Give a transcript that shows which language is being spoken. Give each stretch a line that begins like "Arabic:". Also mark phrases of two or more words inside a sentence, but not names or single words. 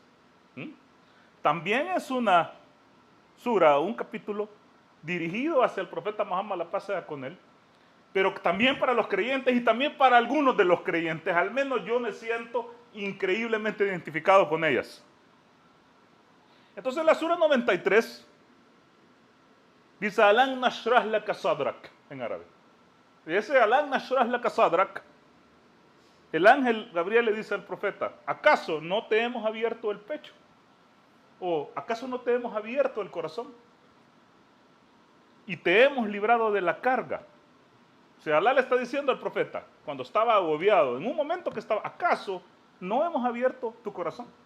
Spanish: También es una sura, un capítulo dirigido hacia el profeta Muhammad, la paz sea con él, pero también para los creyentes y también para algunos de los creyentes. Al menos yo me siento increíblemente identificado con ellas. Entonces la sura 93 dice
Arabic: ألم نشرح لك صدرك
Spanish: en árabe. Y ese
Arabic: ألم نشرح لك صدرك,
Spanish: el ángel Gabriel le dice al profeta, ¿acaso no te hemos abierto el pecho? ¿O acaso no te hemos abierto el corazón? Y te hemos librado de la carga. O sea, Alá le está diciendo al profeta, cuando estaba agobiado, en un momento que estaba, ¿acaso no hemos abierto tu corazón?